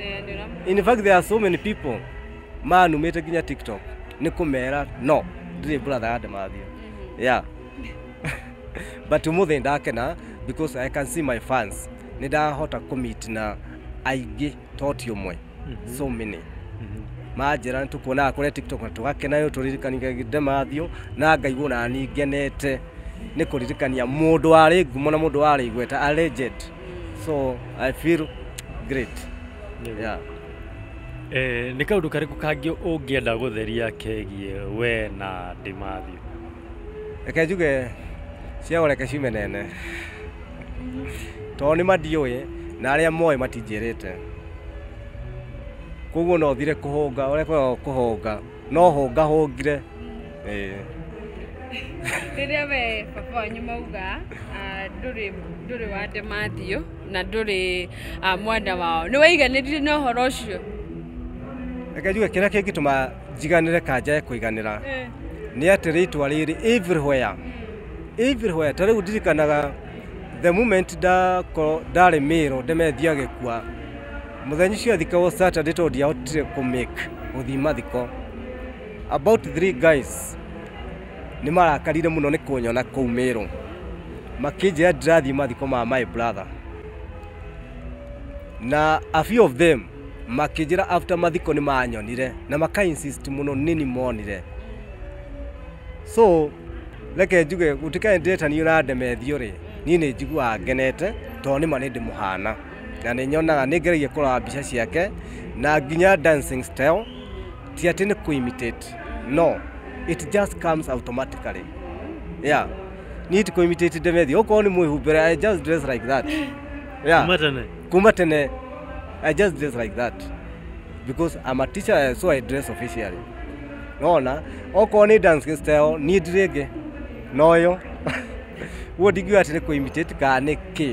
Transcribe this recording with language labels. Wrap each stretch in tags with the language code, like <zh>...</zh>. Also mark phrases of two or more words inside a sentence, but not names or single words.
<en>In fact there are so many people</en> <ki>manumĩte nginya TikTok nĩ kũmera no ndirĩ brother ya Ndemathio.</ki> <en>Yeah.</en> <ki>But ũmũthĩ ndakena</ki> <en>because I can see my fans</en> <ki>nĩ ndahota kũmeet na aingĩ toti ũmwe</ki> <en>so many</en> <ki>majira nitukuona kũrĩa TikTok na tugakena yo turirikania Ndemathio na ngaigua na ni ngenete ni kuririkania mũndũ arĩ ngumo na mũndũ arĩ igweta</ki> <en>a legend, so I feel great. Yeah.</en> <ki>Nĩ kaũndũ karĩkũ kangĩ ũngĩenda gũtheria kegiĩ we na Ndemathio? Reke njuge ciao reke ciume nene tondũ nĩ mandiũĩ na arĩa moĩ matinjĩrĩte koguo no thire kũhũnga ũrĩa kũhũnga no hũnga hũngire. Rĩrĩa we papa wanyu mauga ndũrĩ wa Ndemathio na ndũrĩ mwenda wao nĩ waiganĩrire na ũhoro ũcio? Reke njuge kĩrĩa kĩngĩtũma njiganĩre kanja kũiganĩra nĩ atĩ rĩtwa rĩrĩ everywhere ta rĩu ndirikanaga</ki> <en>the moment</en> <ki>ndarĩ Mĩrũ Ndemathio agĩkua mũthenya ũcio thikagwo Saturday tondũ ndiahotire kũmake gũthiĩ mathiko</ki> <en>about 3 guys</en> <ki>nĩ marakarire mũno nĩ kũnyona kũu Mĩrũ makĩnjĩra ndirathiĩ mathiko ma</ki> <en>my brother</en> <ki>na</ki> <en>a few of them</en> <ki>makĩnjĩra after mathiko nĩ manyonire na maka insist mũno nini monire, so reke njuge gũtikae ndĩretanio na Ndemathio rĩ niĩ nĩ njiguaga ngenete tondũ nĩma nĩ ndĩmũhana na nĩ nyonaga nĩ ngeragia kũrora mbica ciake na nginya</ki> <en>dancing style</en> <ki>ti atĩ nĩ kũ-imitate, no</ki> <en>it just comes automatically. Yeah, need to imitate Ndemathio</en> <ki>okorwo nĩ mwĩhumbĩre</ki> <en>I just dress like that. Yeah,</en> <ki>kuma tene</ki> <en>I just dress like that because I'm a teacher, so I dress officially.</en> <ki>Nona okorwo nĩ</ki> <en>dancing style</en> <ki>niĩ ndirĩngĩ noyo uo ndingiuga atĩ nĩ kũ-imitate kana nĩkĩ.</ki>